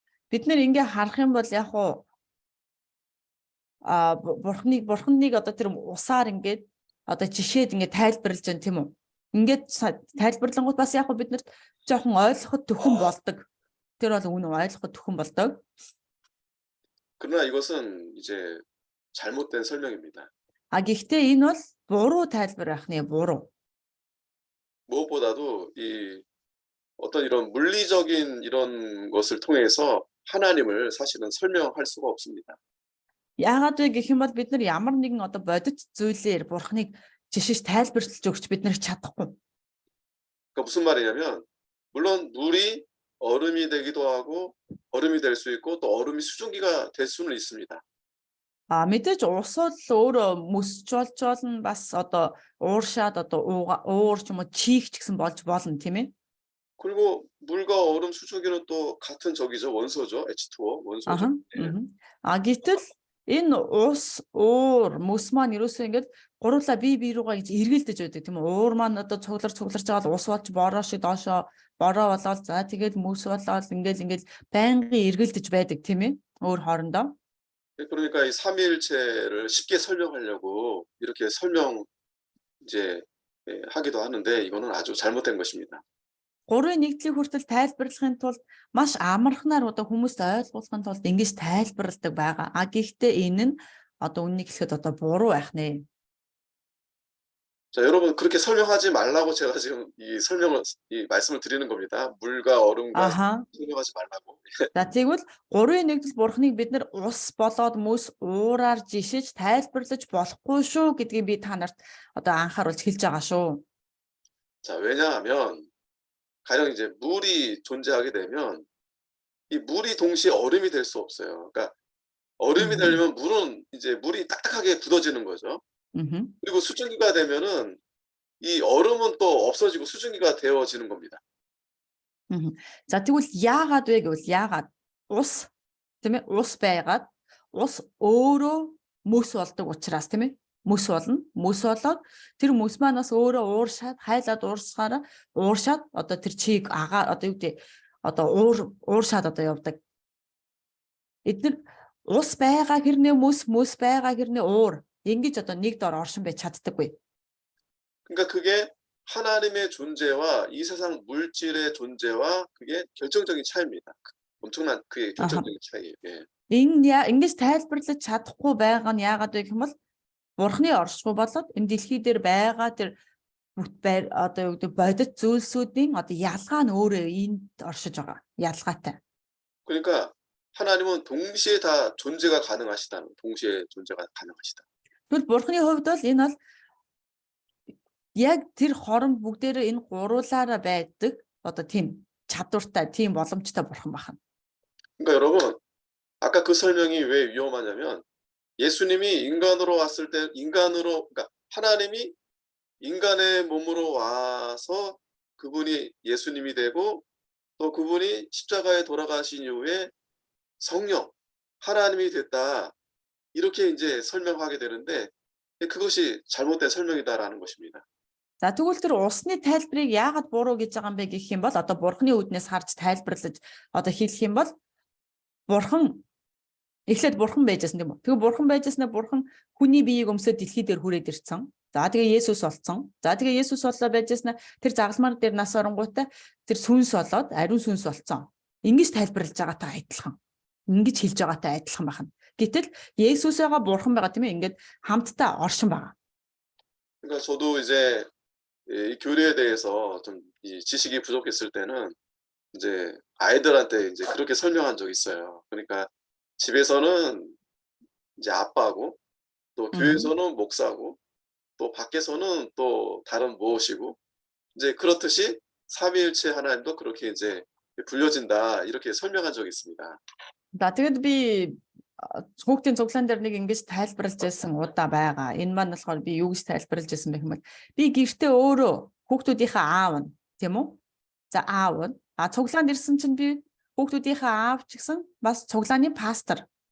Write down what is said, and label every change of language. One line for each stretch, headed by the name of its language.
Mongolian: Бид нэр ингээ харах юм бол яг уу бурхныг одоо тэр усаар ингээд одоо жишээд ингээ тайлбарлаж байна тийм үү? Ингээд тайлбарлангууд бас яг уу бид нарт жоохон ойлгоход төхөн болдог. Тэр бол үнэн ойлгоход төхөн болдог.
Korean: 그러나 이것은 이제 잘못된 설명입니다.
Mongolian: Гэхдээ энэ бол буруу тайлбар байх нэ буруу.
Korean: 무엇보다도 이 어떤 이런 물리적인 이런 것을 통해서 하나님을 사실은 설명할 수가 없습니다.
Mongolian: Яагаад вэ гэх юм бол бид нар ямар нэгэн одоо бодит зүйлээр бурхныг жишээж тайлбарлаж өгч бид нар чадахгүй.
Korean: 그러니까 무슨 말이냐면 물론 물이 얼음이 되기도 하고 얼음이 될 수 있고 또 얼음이 수증기가 될 수는 있습니다.
Mongolian: Мэдээж ус бол өөрөө мөсч болж болно бас одоо ууршаад одоо уурч юм уу чих ч гэсэн болж болно тийм ээ.
Korean: 그리고 물과 얼음 수증기는 또 같은 적이죠. 원소죠. H2O 원소죠.
Mongolian: Гэтэл Энэ ус, уур, мөс маань ерөөсөө ингээд гурлаа бие рүүгээ ингэж эргэлдэж байдаг тийм үү? Уур маань одоо цугларч байгаа ус болж бороо шиг доошоо бороо болоод за тэгээд мөс болоод ингээд байнгын эргэлдэж байдаг тийм ээ? өөр хоорондоо.
Korean: 그러니까 이 삼위일체를 쉽게 설명하려고 이렇게 설명 이제 하기도 하는데 이거는 아주 잘못된 것입니다.
Mongolian: Гурвын нэгдлийг хүртэл тайлбарлахын тулд маш амархнаар одоо хүмүүст ойлгуулахын тулд ингэж тайлбарладаг байгаа. А гэхдээ энэ нь одоо үннийг хэлэхэд одоо буруу байх нэ.
Korean: 자, 여러분 그렇게 설명하지 말라고 제가 지금 이 말씀을 드리는 겁니다. 물과 얼음과 Аха. 설명하지 말라고.
Mongolian: За тэгвэл гурвын нэгдэл бурхныг бид нар ус болоод мөс уураар жишиж тайлбарлаж болохгүй шүү гэдгийг би та нарт одоо анхааруулж хэлж байгаа шүү.
Korean: 자, 왜냐하면 가령 이제 물이 존재하게 되면 이 물이 동시에 얼음이 될 수 없어요. 그러니까 얼음이 되려면 물이 딱딱하게 굳어지는 거죠. 그리고 수증기가 되면은 이 얼음은 또 없어지고 수증기가 되어지는 겁니다.
Mongolian: За тэгвэл яагаад вэ гэвэл яагаад ус тийм ээ ус байгаад ус өөрөө мөс болдог учраас тийм ээ мөс болно мөс болоод тэр мөс маань бас өөрөө ууршаад хайлаад ууршаад одоо тэр чийг агаар одоо юу гэдэг одоо ууршаад одоо явдаг. Эдгээр ус байгаа хэрнээ мөс байгаа хэрнээ уур ингэж одоо нэг дор оршин байж чаддаггүй.
Korean: 그러니까 그게 하나님의 존재와 이 세상 물질의 존재와 그게 결정적인 차이입니다. 엄청난 그게 결정적인 차이예요. 예.
Mongolian: Ингэж тайлбарлаж чадахгүй байгаа нь яагаад вэ гэвэл бурхны оршихуй болоод энэ дэлхий дээр байгаа тэр одоо юу гэдэг бодит зүйлсүүдийн одоо ялгаа нь өөрөө энд оршиж байгаа. Ялгаатай.
Korean: 그러니까 하나님은 동시에 다 존재가 가능하시다. 동시에 존재가 가능하시다.
Mongolian: Тэгвэл бурхны хувьд бол энэ бол яг тэр хоронд бүгдээрээ энэ гуруулаараа байдаг одоо тийм чадвартай, тийм боломжтой бурхан байна.
Korean: 그러니까 여러분, 아까 그 설명이 왜 위험하냐면 예수님이 인간으로 왔을 때 그러니까 하나님이 인간의 몸으로 와서 그분이 예수님이 되고 또 그분이 십자가에 돌아가신 이후에 성령, 하나님이 됐다. 이렇게 이제 설명하게 되는데 그것이 잘못된 설명이다라는 것입니다.
Mongolian: За тэгвэл тэр усны тайлбарыг яагаад буруу гэж байгаа юм бэ гэх юм бол одоо бурхны үднээс харж тайлбарлаж одоо хэлэх юм бол бурхан эхлээд бурхан байжсэн тийм үү. Тэгээ бурхан байжснаа бурхан хүний биеийг өмсөд дэлхий дээр хүрээд ирсэн. За тэгээ Есүс болсон. За тэгээ Есүс боллоо байжснаа тэр загалмаар дээр нас оронгуудаа тэр сүнс болоод ариун сүнс болсон. Ингэж тайлбарлаж байгаатай адилхан. Ингэж хэлж байгаатай адилхан байна. Гэтэл Есүсээгаа бурхан байгаа тийм ээ. Ингээд хамтдаа оршин байгаа.
Korean: 그러니까 저도 이제 이 교리에 대해서 좀 이 지식이 부족했을 때는 이제 아이들한테 이제 그렇게 설명한 적이 있어요. 그러니까 집에서는 이제 아빠고 또 교회에서는 목사고 또 밖에서는 또 다른 무엇이고 이제 그렇듯이 삼위일체 하나님도 그렇게 이제 불려진다 이렇게 설명한 적이 있습니다.
Mongolian: За тэгэд би хүүхдийн цуглаан дээр нэг ингэж тайлбарлаж байсан удаа байгаа. Энэ маань болохоор би юу гэж тайлбарлаж байсан бэ гэвэл би гэртээ өөрөө хүүхдүүдийнхээ аав нь тийм үү? За аав нь цуглаанд ирсэн чинь би хүүхдүүдийнхээ аав ч гэсэн бас цуглааны пастор.